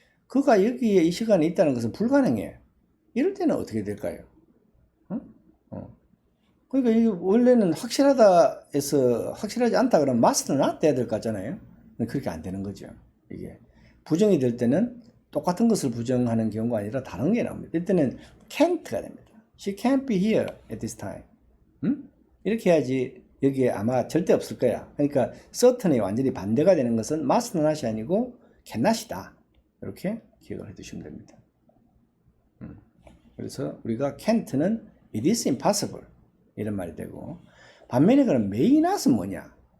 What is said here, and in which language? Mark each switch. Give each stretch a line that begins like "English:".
Korean: 그가 여기에 이 시간에 있다는 것은 불가능해. 이럴 때는 어떻게 될까요? 그러니까 이게 원래는 확실하다에서 확실하지 않다 그러면 must는 not 돼야 될 것 같잖아요. 그렇게 안 되는 거죠. 이게. 부정이 될 때는 똑같은 것을 부정하는 경우가 아니라 다른 게 나옵니다. 이때는 can't가 됩니다.
English: She can't be here at this time.
Korean: 이렇게 해야지 여기에 아마 절대 없을 거야. 그러니까 certainly 완전히 반대가 되는 것은 must not이 아니고 cannot이다. 이렇게 기억을 해두시면 됩니다. 그래서 우리가 can't는
English: it is impossible
Korean: 이런 말이 되고, 반면에 그럼 may not은 뭐냐?